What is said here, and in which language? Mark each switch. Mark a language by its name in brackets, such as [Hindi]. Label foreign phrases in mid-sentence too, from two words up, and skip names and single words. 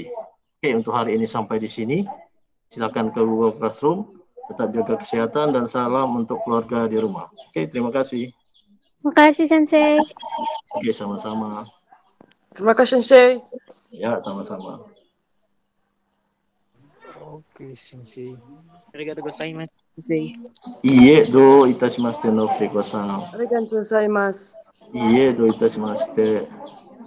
[Indonesian] Oke, untuk hari ini sampai di sini. Silakan ke Google Classroom. Tetap jaga kesehatan dan salam untuk keluarga di rumah. Oke, terima kasih. Makasih, Sensei. Oke, sama-sama. Terima kasih, Sensei. Ya, sama-sama. Oke, sensei. [Japanese] ありがとうございます、先生. いいえ、どういたしまして、のふりこさん. ありがとうございます. いいえ、どういたしまして.